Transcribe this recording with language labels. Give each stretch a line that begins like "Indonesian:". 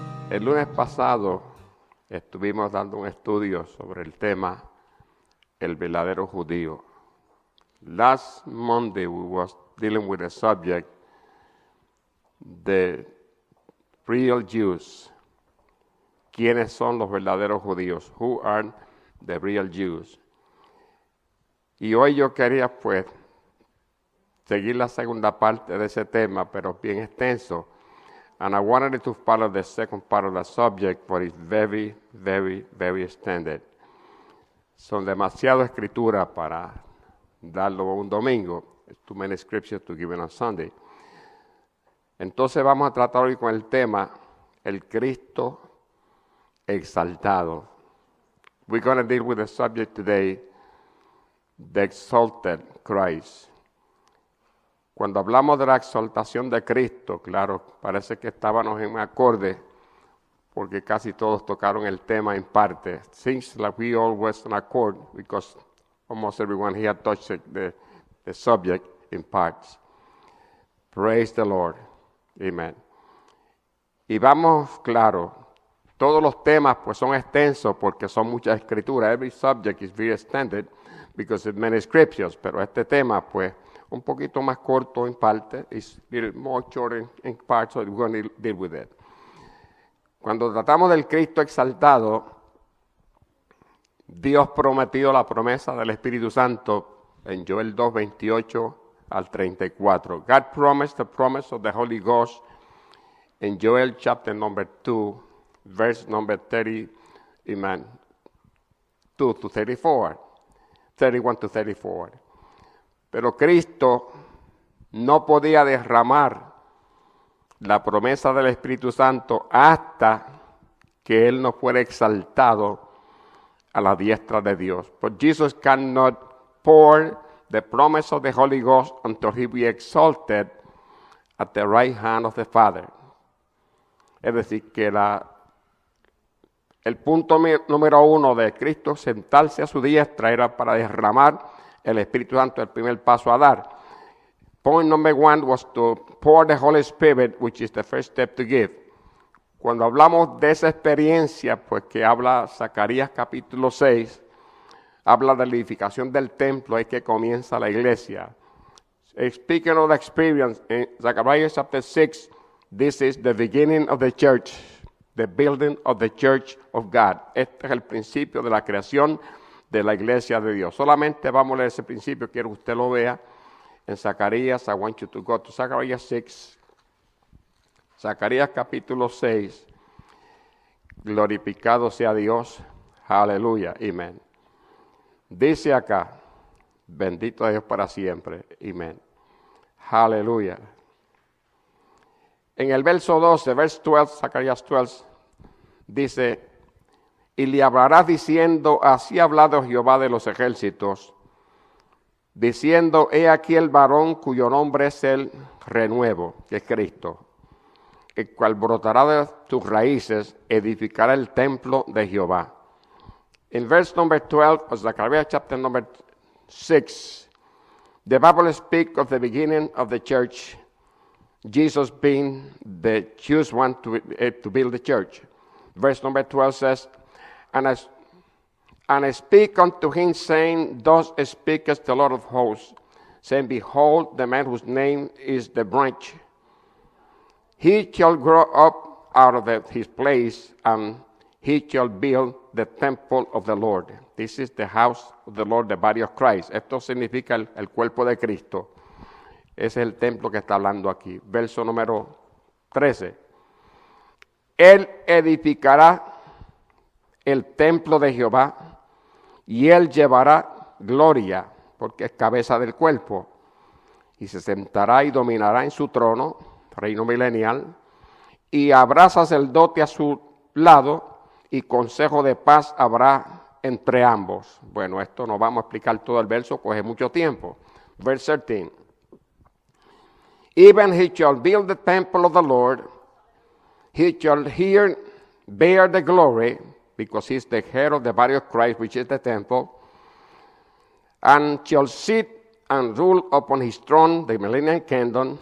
Spanish: El lunes pasado estuvimos dando un estudio sobre el tema el verdadero judío.
English: Last Monday we was dealing with the subject the real Jews.
Spanish: ¿Quiénes son los verdaderos judíos?
English: Who are the real Jews?
Spanish: Y hoy yo quería pues seguir la segunda parte de ese tema, pero bien extenso.
English: And I wanted to follow the second part of the subject, but it's very, very, very extended.
Spanish: Son demasiada escritura para darlo un domingo.
English: Too many scriptures to give it on Sunday.
Spanish: Entonces vamos a tratar hoy con el tema, el Cristo exaltado.
English: We're going to deal with the subject today, the exalted Christ.
Spanish: Cuando hablamos de la exaltación de Cristo, claro, parece que estábamos en un acorde, porque casi todos tocaron el tema en parte.
English: Seems like we all was in accord, because almost everyone here touched the subject in parts. Praise the Lord. Amen.
Spanish: Y vamos, claro, todos los temas pues son extensos porque son muchas escrituras.
English: Every subject is very extended because of many scriptures,
Spanish: pero este tema pues un poquito más corto en parte,
English: is a little more short in part, so we're going to deal with it.
Spanish: Cuando tratamos del Cristo exaltado, Dios prometió la promesa del Espíritu Santo en Joel 2, 28 al 34.
English: God promised the promise of the Holy Ghost in Joel chapter number 2, verse number 30, amen, 2 to 34, 31 to 34.
Spanish: Pero Cristo no podía derramar la promesa del Espíritu Santo hasta que Él no fuera exaltado a la diestra de Dios.
English: But Jesus cannot pour the promise of the Holy Ghost until He be exalted at the right hand of the Father.
Spanish: Es decir, que el punto número 1 de Cristo sentarse a su diestra era para derramar el Espíritu Santo, el primer paso a dar.
English: Point number 1 was to pour the Holy Spirit, which is the first step to give.
Spanish: Cuando hablamos de esa experiencia, pues que habla Zacarías capítulo 6, habla de la edificación del templo, es que comienza la iglesia.
English: Speaking of the experience, in Zechariah chapter 6, this is the beginning of the church, the building of the church of God.
Spanish: Este es el principio de la creación de la iglesia de Dios. Solamente vamos a leer ese principio, quiero que usted lo vea en Zacarías.
English: I want you to go to Zechariah 6.
Spanish: Zacarías capítulo 6. Glorificado sea Dios. Aleluya. Amén. Dice acá, bendito Dios para siempre. Amén. Aleluya. En el verso 12,
English: verse 12,
Spanish: Zacarías 12, dice: y le hablarás diciendo, así ha hablado Jehová de los ejércitos, diciendo, he aquí el varón cuyo nombre es el renuevo, que es Cristo, el cual brotará de tus raíces, edificará el templo de Jehová.
English: In verse number 12 of Zechariah chapter number 6, the Bible speaks of the beginning of the church, Jesus being the chosen one to build the church. Verse number 12 says, And I speak unto him, saying, Thus speaketh the Lord of hosts, saying, Behold, the man whose name is the branch. He shall grow up out of his place, and he shall build the temple of the Lord. This is the house of the Lord, the body of Christ.
Spanish: Esto significa el cuerpo de Cristo. Ese es el templo que está hablando aquí. Verso número 13. Él edificará el templo de Jehová, y él llevará gloria, porque es cabeza del cuerpo, y se sentará y dominará en su trono, reino milenial, y habrá sacerdote a su lado, y consejo de paz habrá entre ambos. Bueno, esto no vamos a explicar todo el verso, coge mucho tiempo.
English: Verse 13. Even he shall build the temple of the Lord. He shall here bear the glory, because he is the head of the body of Christ, which is the temple, and shall sit and rule upon his throne, the millennial kingdom.